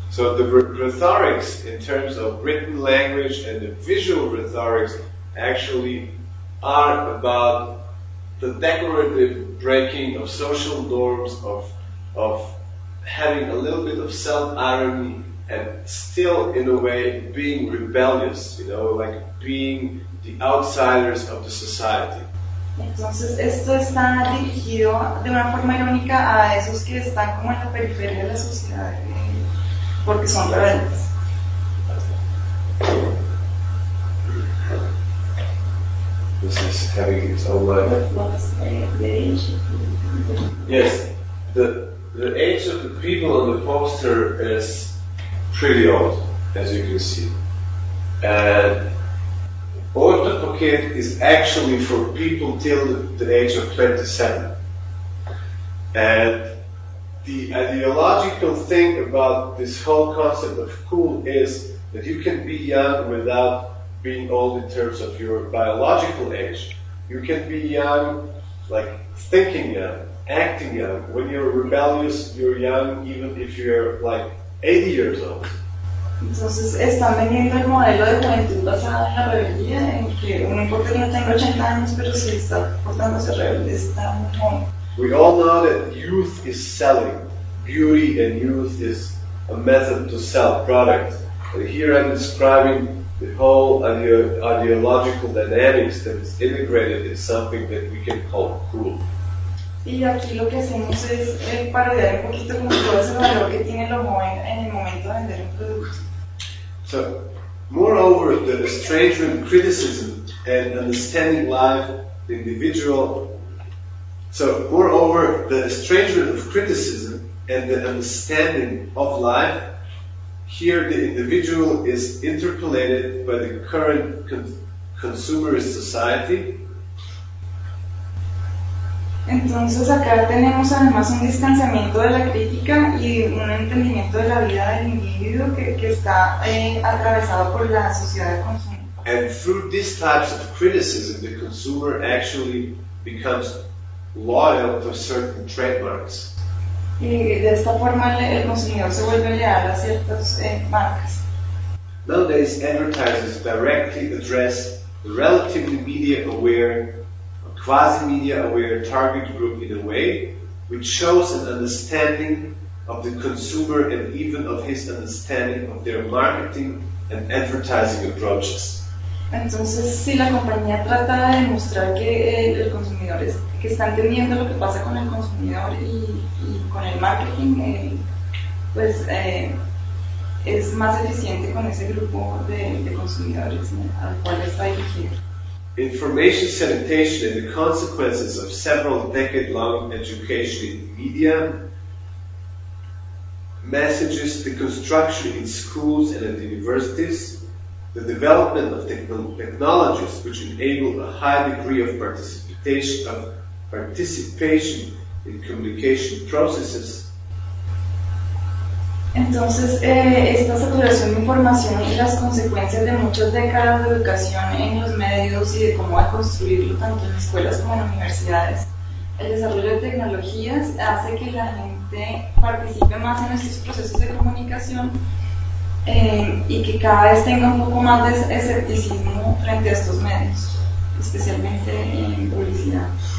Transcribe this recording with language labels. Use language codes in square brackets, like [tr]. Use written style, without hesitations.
[en] So the rhetorics in terms of written language and the visual rhetorics actually are about the decorative breaking of social norms, of having a little bit of self-irony and still in a way being rebellious, you know, like being the outsiders of the society. [es] Entonces esto está dirigido de una forma irónica a esos que están como en la periferia de la sociedad porque son rebeldes. [en] This is having its own life. Yes, the age of the people on the poster is pretty old, as you can see. And Orta Pocket is actually for people till the age of 27. And the ideological thing about this whole concept of cool is that you can be young without being old in terms of your biological age. You can be young, like thinking young, acting young. When you're rebellious, you're young, even if you're like 80 years old. [es] Entonces están vendiendo el modelo de juventud basado en la rebeldía, en que no importa que no tenga 80 años, pero si está portándose rebelde, está muy joven. [en] We all know that youth is selling. Beauty and youth is a method to sell products. And here I'm describing the whole ideological dynamics that is integrated in something that we can call cool. [es] Y aquí lo que hacemos es parodiar un poquito como todo ese valor que tiene lo joven en el momento de vender un producto. [en] So, moreover, the estrangement criticism and understanding life, the individual. So, moreover, the estrangement of criticism and the understanding of life. Here, the individual is interpolated by the current consumerist society. [es] Entonces, acá tenemos además un distanciamiento de la crítica y un entendimiento de la vida del individuo que está atravesado por la sociedad de consumo. [en] And through these types of criticism, the consumer actually becomes loyal to certain trademarks. [es] Y de esta forma el consumidor se vuelve leal a ciertas marcas. [en] Nowadays, advertisers directly address the relatively media-aware, quasi-media-aware target group in a way which shows an understanding of the consumer and even of his understanding of their marketing and advertising approaches. [es] Entonces, si la compañía trata de demostrar que el consumidor es, que está entendiendo lo que pasa con el consumidor y con el marketing, pues es más eficiente con ese grupo de consumidores, ¿no?, al cual está dirigido. [en] Information sanitation and the consequences of several decade-long education in media, messages, the construction in schools and at universities, the development of technologies which enable a high degree of participation in communication processes. [es] Entonces, esta saturación de información y las consecuencias de muchas décadas de educación en los medios y de cómo va a construirlo tanto en escuelas como en universidades, el desarrollo de tecnologías hace que la gente participe más en estos procesos de comunicación y que cada vez tenga un poco más de escepticismo frente a estos medios, especialmente en publicidad.